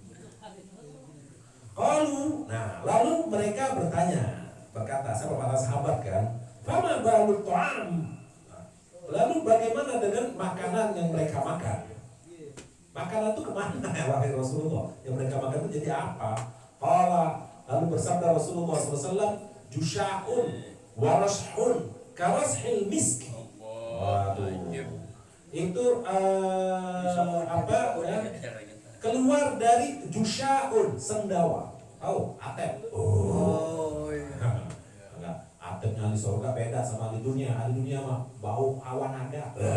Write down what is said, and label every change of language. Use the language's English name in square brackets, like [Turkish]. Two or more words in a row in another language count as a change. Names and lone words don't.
[Indonesian] Lalu mereka berkata, siapa para sahabat kan? [Arabic] فما بال الطعام. [Indonesian] Lalu bagaimana dengan makanan yang mereka makan? Makanan itu kemana ya wahai Rasulullah? Yang mereka makan itu jadi apa? Lalu bersabda Rasulullah SAW, [Arabic] جشاء ورشح كرشح المسك. [Indonesian] Waduh. Itu apa ya? Keluar dari jusha'un, sendawa. Tahu? Atep. Atepnya di surga beda sama di dunia. Di dunia mah bau awan naga.